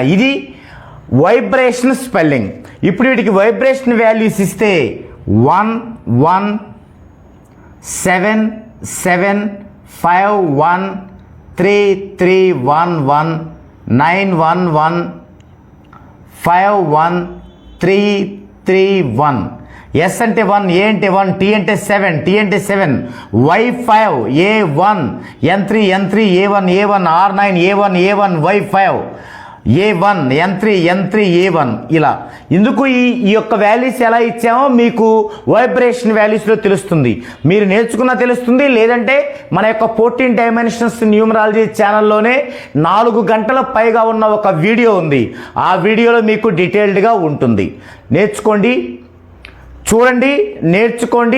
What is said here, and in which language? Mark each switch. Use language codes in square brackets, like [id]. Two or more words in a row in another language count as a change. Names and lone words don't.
[te] ఇది [en] vibration spelling. [te] ఇప్పుడు వీటికి [en] vibration values [te] ఇస్తే 1 1 7 7 5 1 3 3 1 1 9 1 1 5 1 3 3 1. ఎస్ అంటే 1, ఏ అంటే 1, టీ అంటే 7, టీ అంటే 7, Y5, A1, N3 N3 A1 A1, R9 A1 A1, Y5 A1 N3 N3 A1. ఇలా ఇందుకు ఈ యొక్క వాల్యూస్ ఎలా ఇచ్చామో మీకు [en] vibration values [te] తెలుస్తుంది. మీరు నేర్చుకున్నా తెలుస్తుంది. లేదంటే మన యొక్క 14 [en] dimensions numerology [te] ఛానల్లోనే 4 గంటల పైగా ఉన్న ఒక వీడియో ఉంది. ఆ వీడియోలో మీకు డీటెయిల్డ్గా ఉంటుంది. నేర్చుకోండి, చూడండి, నేర్చుకోండి.